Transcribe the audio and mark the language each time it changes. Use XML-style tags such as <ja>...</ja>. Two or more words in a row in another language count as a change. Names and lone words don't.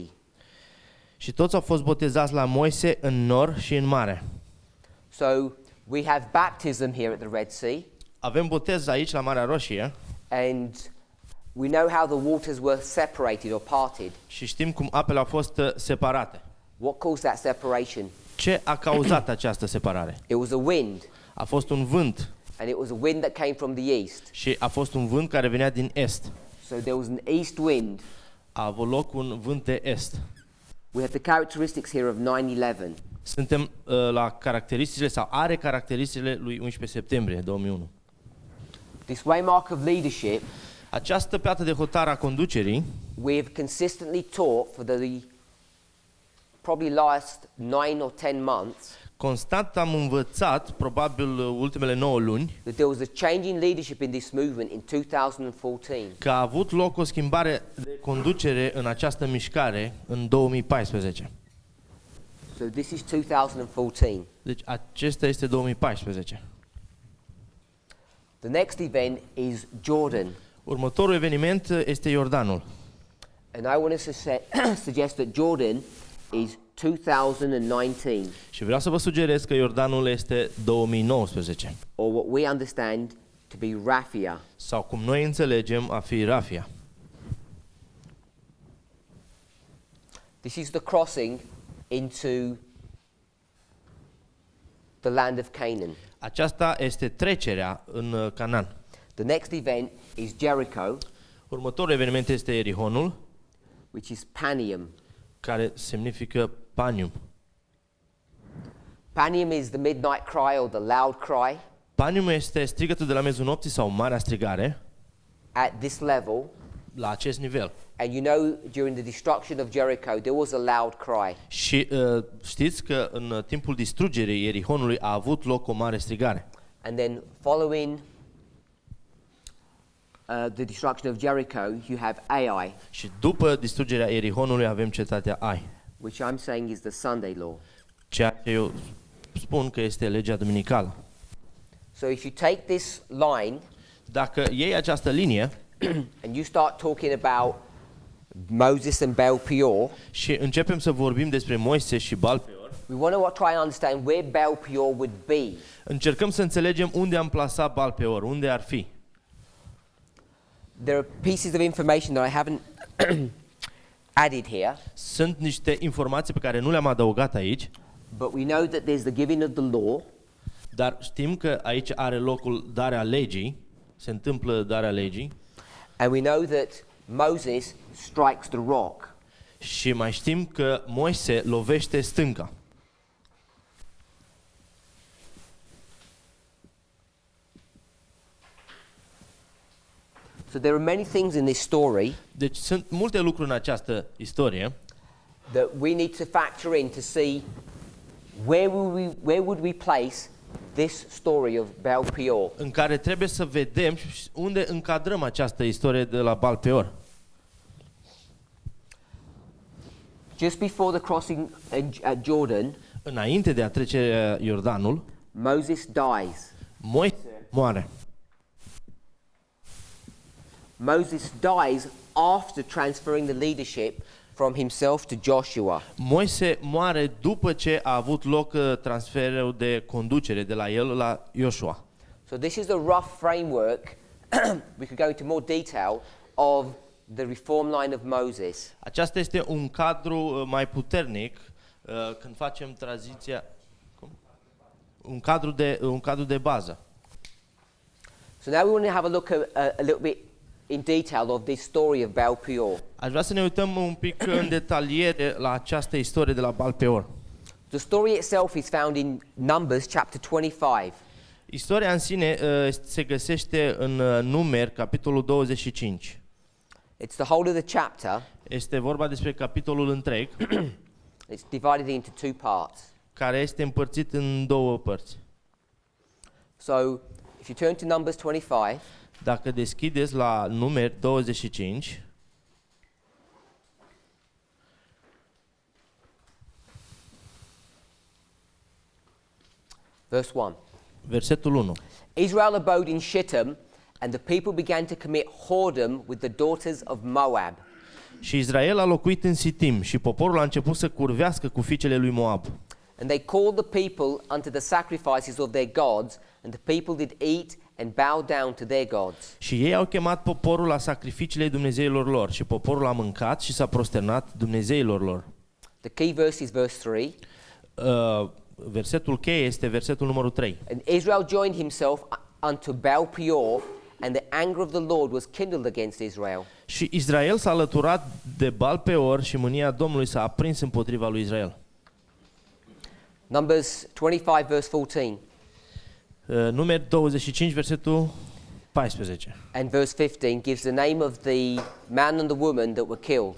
<ro>Și toți au fost botezați la Moise în nor și în mare.</ro> <en>So we have baptism here at the Red Sea,</en> <ro>Avem botez aici la Marea Roșie</ro> <en>and we know how the waters were separated or parted.</en> <ro>și știm cum apele au fost separate.</ro> <en>What caused that separation?</en> <ro>Ce a cauzat această separare?</ro> <en>It was a wind,</en> <ro>A fost un vânt</ro> <en>and it was a wind that came from the east.</en> <ro>și a fost un vânt care venea din est.</ro> <en>So there was an east wind.</en> <ro>A avut loc un vânt de est.</ro> <en>We have the characteristics here of 9/11.</en> <ro>Suntem la caracteristicile sau are caracteristicile lui 11 septembrie 2001.</ro> <en>This waymark of leadership</en> <ro>Această piatră de hotar a conducerii</ro> <en>we have consistently taught for the probably last 9 or 10 months</en> <ro>constant am învățat, probabil ultimele 9 luni,</ro> <en>that there was a change in leadership in this movement in 2014.</en> <ro>că a avut loc o schimbare de conducere în această mișcare în 2014.</ro> <en>So this is 2014.</en> <ro>Deci acesta este 2014.</ro> <en>The next event is Jordan.</en> <ro>Următorul eveniment este Iordanul.</ro> <en>And I want to suggest that Jordan is 2019,</en> <ro>Și vreau să vă sugerez că Iordanul este 2019,</ro> <en>or what we understand to be Raphia.</en> <ro>sau cum noi înțelegem a fi Rafia.</ro> <en>This is the crossing into the land of Canaan.</en> <ro>Aceasta este trecerea în Canaan.</ro> <en>The next event is Jericho,</en> <ro>Următorul eveniment este Erihonul,</ro> <en>which is Panium.</en> <ro>care semnifică Panium.</ro> <en>Panium is the midnight cry or the loud cry.</en> <ro>Panium este strigătul de la miezul nopții sau marea strigare</ro> <en>At this level,</en> <ro>la acest nivel.</ro> <en>and you know during the destruction of Jericho there was a loud cry.</en> <ro>Și știți că în timpul distrugerii Erihonului a avut loc o mare strigare.</ro> <en>And then following the destruction of Jericho, you have Ai,</en> <ro>Și după distrugerea Erihonului avem cetatea Ai,</ro> <en>which I'm saying is the Sunday law.</en> <ro>ceea ce eu spun că este legea duminicală.</ro> <en>So if you take this line</en> <ro>Dacă iei această linie</ro> <en>and you start talking about Moses and Baal Peor,</en> <ro>și începem să vorbim despre Moise și Baal Peor,</ro> <en>we want to try and understand where Baal Peor would be.</en> <ro>încercăm să înțelegem unde am plasat Baal Peor, unde ar fi.</ro> <en>There are pieces of information that I haven't added here,</en> <ro>Sunt niște informații pe care nu le-am adăugat aici,</ro> <en>but we know that there's the giving of the law,</en> <ro>dar știm că aici are locul darea legii, se întâmplă darea legii,</ro> <en>and we know that Moses strikes the rock.</en> <ro>și mai știm că Moise lovește stânca.</ro> <en>So there are many things in this story</en> <ro>Deci sunt multe lucruri în această istorie</ro> <en>that we need to factor in to see where would we place this story of Baal Peor.</en> <ro>în care trebuie să vedem și unde încadrăm această istorie de la Baal Peor.</ro> <en>Just before the crossing at Jordan,</en> <ro>Înainte de a trece Iordanul,</ro> <en>Moses dies.</en> <ro>Moise moare.</ro> <en>Moses dies after transferring the leadership from himself to Joshua.</en> <ro>Moise moare după ce a avut loc transferul de conducere de la el la Iosua.</ro> <en>So this is a rough framework. We could go into more detail of the reform line of Moses.</en> <ro>Aceasta este un cadru mai puternic când facem tranziția, un cadru de bază.</ro> <en>So now we want to have a look at a little bit in detail of this story of Baal Peor.</en> <ro>Aș vrea să ne uităm un pic în detaliere la această istorie de la Baal Peor.</ro> <en>The story itself is found in Numbers chapter 25.</en> <ro>Istoria în sine se găsește în Numeri, capitolul 25.</ro> <en>It's the whole of the chapter.</en> <ro>Este vorba despre capitolul întreg,</ro> <en>It's divided into two parts.</en> <ro>care este împărțit în două părți.</ro> <en>So if you turn to Numbers 25,</en> <ro>Dacă deschideți la Numeri 25,</ro> <en>verse 1.</en> <ro>Versetul 1.</ro> <en>Israel abode in Shittim, and the people began to commit whoredom with the daughters of Moab.</en> <ro>Și Israel a locuit în Sitim și poporul a început să curvească cu fiicele lui Moab.</ro> <en>And they called the people unto the sacrifices of their gods, and the people did eat and bow down to their gods.</en> <ro>Și ei au chemat poporul la sacrificiile dumnezeilor lor și poporul a mâncat și s-a prosternat dumnezeilor lor.</ro> <en>The key verse is verse 3.</en> <ro>Versetul cheie este versetul numărul 3.</ro> <en>And Israel joined himself unto Baal Peor, and the anger of the Lord was kindled against Israel.</en> <ro>Și Israel s-a alăturat de Baal Peor și mânia Domnului s-a aprins împotriva lui Israel.</ro> <en>Numbers 25 verse 14</en> <ro>Numeri 25, versetul 14.</ro> <en>and verse 15 gives the name of the man and the woman that were killed.</en>